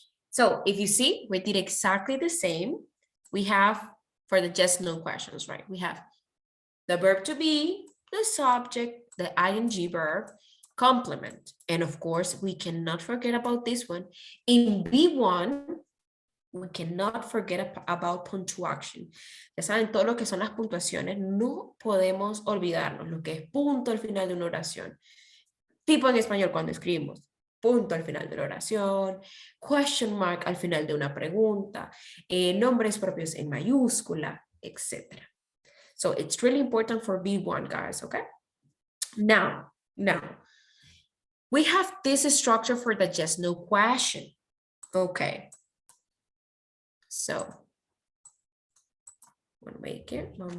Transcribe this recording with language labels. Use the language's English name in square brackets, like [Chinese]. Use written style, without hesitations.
[English] So if you see, we did exactly the same. We have for the just no questions, right? We have the verb to be, the subject, the ing verb, complement. And of course, we cannot forget about this one. In B1, we cannot forget about punctuation. [Spanish] Ya saben, todo lo que son las puntuaciones, no podemos olvidarnos lo que es punto al final de una oración. Tipo en español cuando escribimos. Punto al final de la oración, question mark al final de una pregunta, nombres propios en mayúscula, etc. [English] So it's really important for B1, guys, okay? Now, we have this structure for the just no question. Okay. So, we'll make it.